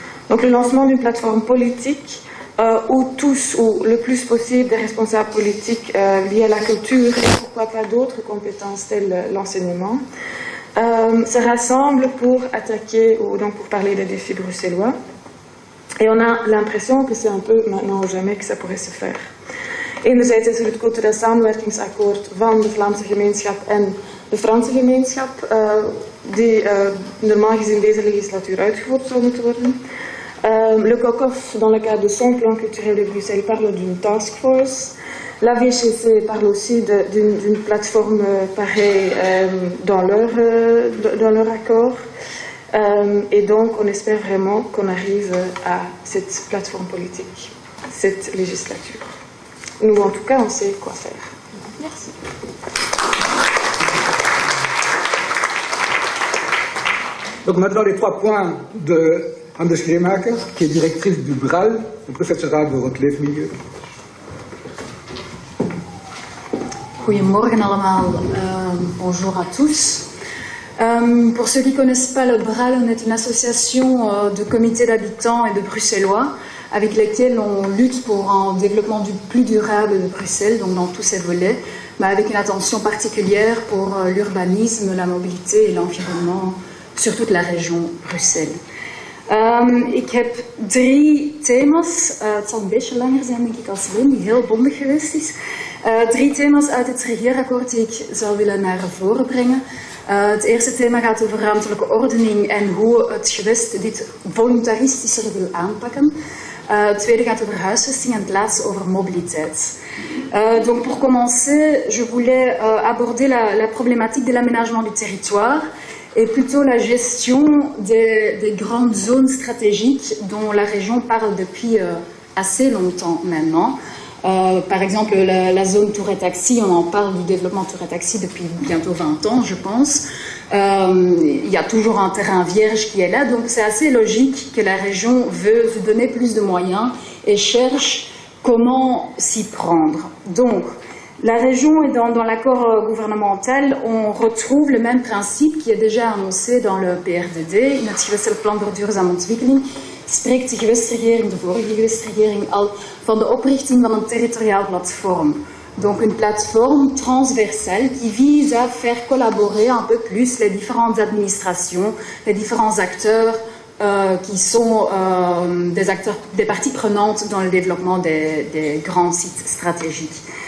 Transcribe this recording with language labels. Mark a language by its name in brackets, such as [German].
[French] Donc le lancement d'une plateforme politique où tous ou le plus possible des responsables politiques liés à la culture et pourquoi pas d'autres compétences telles l'enseignement se rassemblent pour attaquer ou donc pour parler des défis bruxellois. Et on a l'impression que c'est un peu maintenant ou jamais que ça pourrait se faire. [Dutch] Enerzijds is er het cultureel samenwerkingsakkoord van de Vlaamse gemeenschap en de Franse gemeenschap, die normaal gezien deze legislatuur uitgevoerd zou moeten worden. [French] Le COCOF, dans le cadre de son plan culturel de Bruxelles, parle d'une task force. La VGC parle aussi d'une plateforme pareille dans leur accord. Et donc, on espère vraiment qu'on arrive à cette plateforme politique, cette législature. Nous, en tout cas, on sait quoi faire. Merci. Donc maintenant, les 3 points de Anne Schleemaker, qui est directrice du BRAL, le professorat de Rotleef Milieu. [Dutch] Goedemorgen allemaal, [French] bonjour à tous. Pour ceux qui ne connaissent pas le BRAL, on est une association de comités d'habitants et de Bruxellois avec lesquels on lutte pour un développement plus durable de Bruxelles, donc dans tous ses volets, mais avec une attention particulière pour l'urbanisme, la mobilité et l'environnement sur toute la région Bruxelles. [Dutch] Ik heb 3 thema's, het zal een beetje langer zijn denk ik als Leen, die heel bondig geweest is. 3 thema's uit het regeerakkoord die ik zou willen naar voren brengen. Het eerste thema gaat over ruimtelijke ordening en hoe het gewest dit voluntaristischer wil aanpakken. Het tweede gaat over huisvesting en het laatste over mobiliteit. [French] Donc pour commencer, je voulais aborder la problématique de l'aménagement du territoire et plutôt la gestion des grandes zones stratégiques dont la région parle depuis assez longtemps maintenant. Par exemple, la zone Tourret-Taxi, on en parle du développement Tourret-Taxi depuis bientôt 20 ans, je pense. Il y a toujours un terrain vierge qui est là, donc c'est assez logique que la région veut donner plus de moyens et cherche comment s'y prendre. Donc, la région est dans l'accord gouvernemental, on retrouve le même principe qui est déjà annoncé dans le PRDD, [Dutch] in het gewestelijk plan voor duurzame ontwikkeling. Spreekt de gewestregering, de vorige gewestregering, al van de oprichting van een territoriaal platform. [French] Donc une plateforme transversale qui vise à faire collaborer un peu plus les différentes administrations, les différents acteurs qui sont des parties prenantes dans le développement des grands sites stratégiques.